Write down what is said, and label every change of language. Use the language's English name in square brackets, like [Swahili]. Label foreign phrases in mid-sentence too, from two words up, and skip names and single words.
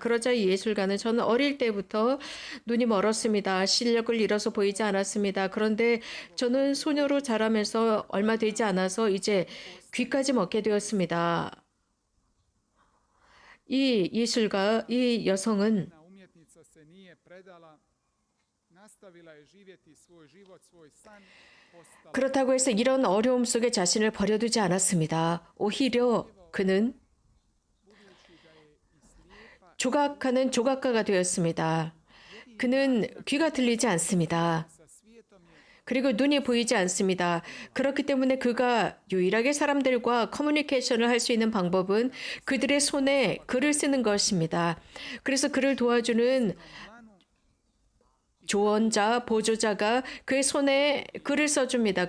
[Korean] 그러자 이 예술가는 저는 어릴 때부터 눈이 멀었습니다. 시력을 잃어서 보이지 않았습니다. 그런데 저는 소녀로 자라면서 얼마 되지 않아서 이제 귀까지 먹게 되었습니다. 이 예술가, 이 여성은 [Croatian] Na umjetnica se nije predala, nastavila je živjeti svoj život, svoj san, postala [Korean] 그렇다고 해서 이런 어려움 속에 자신을 버려두지 않았습니다. 오히려 그는 조각하는 조각가가 되었습니다. 그는 귀가 들리지 않습니다. [Croatian] sa svijetom je [Korean] 그리고 눈이 보이지 않습니다. 그렇기 때문에 그가 유일하게 사람들과 커뮤니케이션을 할 수 있는 방법은 그들의 손에 글을 쓰는 것입니다. 그래서 그를 도와주는 조언자, 보조자가 그의 손에 글을 써줍니다.